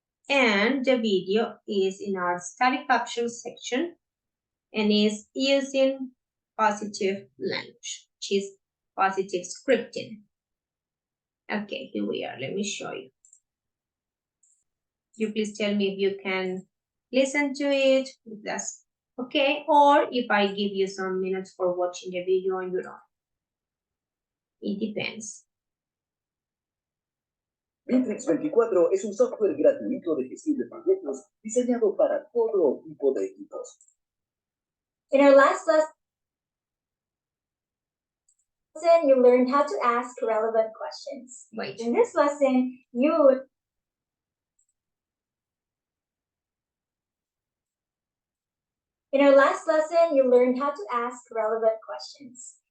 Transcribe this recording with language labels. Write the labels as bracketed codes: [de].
[en] And the video is in our study captions section and is using positive language, which is positive scripting. Okay, here we are. Let me show you. You please tell me if you can listen to it, if that's okay, or if I give you some minutes for watching the video on your own. It depends. [es] Matrix 24 es un software gratuito de gestión de proyectos diseñado para todo tipo de equipos. [en] In our last lesson, you learned how to ask relevant questions. Wait. In this lesson, you In our last lesson, you learned how to ask relevant questions.